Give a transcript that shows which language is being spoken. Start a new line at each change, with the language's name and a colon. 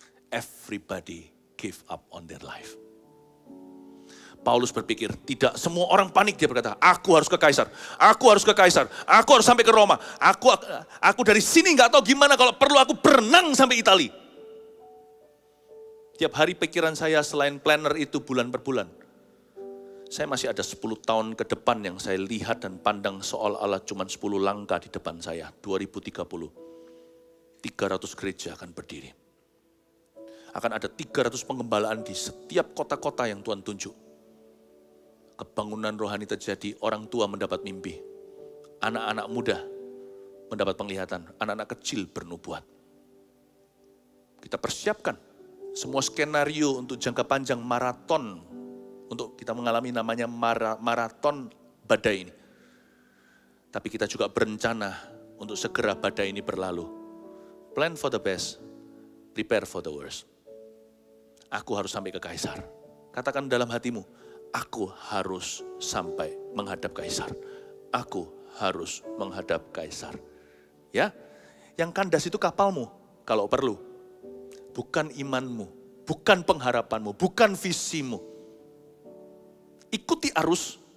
English: Everybody give up on their life.
Indonesian: Paulus berpikir, tidak, semua orang panik. Dia berkata, aku harus ke Kaisar, aku harus ke Kaisar, aku harus sampai ke Roma. Aku dari sini nggak tahu gimana, kalau perlu aku berenang sampai Italia. Tiap hari pikiran saya selain planner itu bulan per bulan. Saya masih ada 10 tahun ke depan yang saya lihat dan pandang seolah-olah cuma 10 langkah di depan saya. 2030, 300 gereja akan berdiri. Akan ada 300 pengembalaan di setiap kota-kota yang Tuhan tunjuk. Kebangunan rohani terjadi, orang tua mendapat mimpi. Anak-anak muda mendapat penglihatan, anak-anak kecil bernubuat. Kita persiapkan semua skenario untuk jangka panjang maraton. Untuk kita mengalami namanya maraton badai ini. Tapi kita juga berencana untuk segera badai ini berlalu.
English: Plan for the best, prepare for the worst.
Indonesian: Aku harus sampai ke Kaisar. Katakan dalam hatimu, aku harus sampai menghadap Kaisar. Aku harus menghadap Kaisar. Ya, yang kandas itu kapalmu kalau perlu. Bukan imanmu, bukan pengharapanmu, bukan visimu. Ikuti arus.